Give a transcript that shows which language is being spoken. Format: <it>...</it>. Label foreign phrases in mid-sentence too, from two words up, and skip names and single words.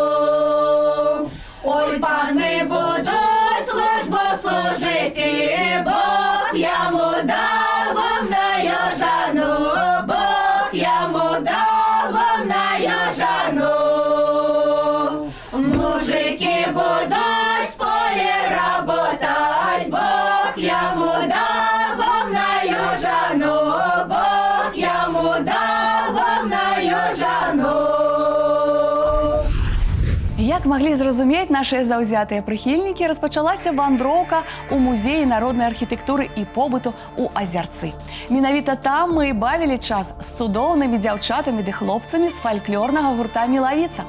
<ru>Ой, паны будуть службу служить, и Бог ему дал умную жену, Бог ему дал умную жену. Мужики будут в поле работать, Бог ему дал умную жену, Бог ему дал умную жену.</ru> <be>Як маглі зразумець нашыя заўзятыя прыхільнікі, распачалася вандроўка ў музеі народнай архітэктуры і побыту ў Азярцы. Менавіта там мы бавілі час з цудоўнымі дзяўчатамі ды хлопцамі з фальклорнага гурта «Мілавіца».</be>